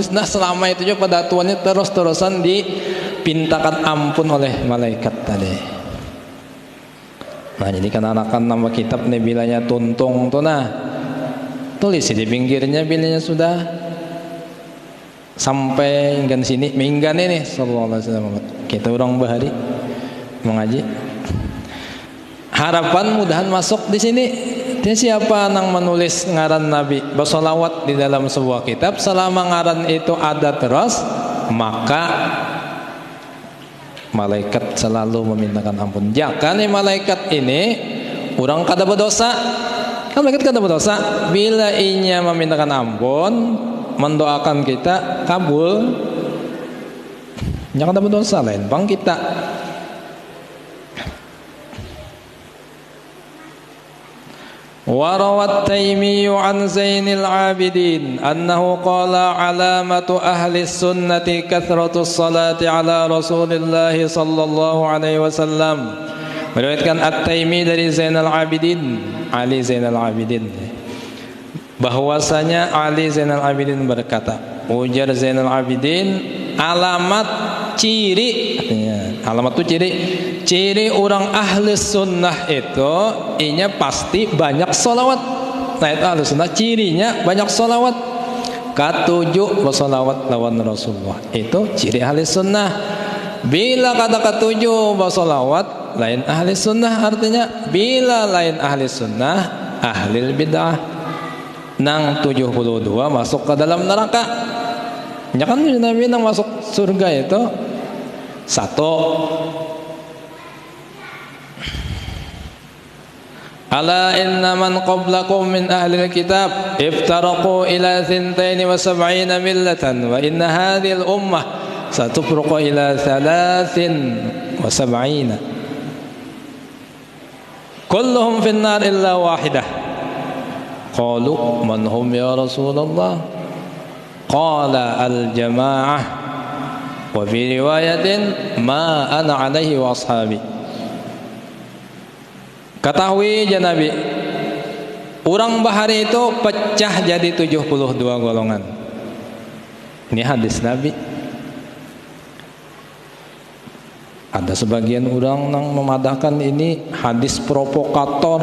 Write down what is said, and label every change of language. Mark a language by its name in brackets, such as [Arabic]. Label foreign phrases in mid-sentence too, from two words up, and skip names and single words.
[Banjar] Nah selama itu juga pada tuannya terus-terusan dipintakan ampun oleh malaikat tadi. Nah jadi kan anakan nama kitab nih bilanya tuntung tuh, nah tulis di pinggirnya bilanya sudah sampai hingga sini minggan ini [Arabic] صلى الله عليه وسلم. [Banjar] Kita orang bahari mengaji, harapan mudahan masuk di sini. Dia siapa yang menulis ngaran Nabi bersolawat di dalam sebuah kitab, selama ngaran itu ada terus, maka malaikat selalu memintakan ampun. Jangan nih malaikat ini orang kada berdosa, kan malaikat kada berdosa. Bila inya memintakan ampun, mendoakan kita kabul, jangan kada berdosa lain bang kita. [Arabic] وروت التيمي عن زين العابدين أنه قال علامة أهل السنة كثرة الصلاة على رسول الله صلى الله عليه وسلم. [Banjar] Meriwayatkan At-Taimi dari Zainal Abidin, Ali Zainal Abidin, bahwasanya Ali Zainal Abidin berkata, ujar Zainal Abidin, alamat ciri, alamat itu ciri orang ahli sunnah itu inya pasti banyak solawat. Nah itu ahli sunnah cirinya banyak solawat. Ketujuh bersolawat lawan Rasulullah, itu ciri ahli sunnah. Bila kata ketujuh bersolawat lain ahli sunnah, artinya bila lain ahli sunnah ahli bid'ah. Nang 72 masuk ke dalam neraka. Ya kan Nabi nang masuk surga itu satu, [Arabic] ألا إن من قبلكم من أهل الكتاب افترقوا إلى 72 ملة وإن هذه الأمة ستفترق إلى 73 كلهم في النار إلا واحدة. قالوا من هم يا رسول الله? قال الجماعة وفي رواية ما أنا عليه وأصحابي. [Banjar] Ketahui ya Nabi, orang bahari itu pecah jadi 72 golongan. Ini hadis Nabi. Ada sebagian orang yang memadahkan ini hadis provokator.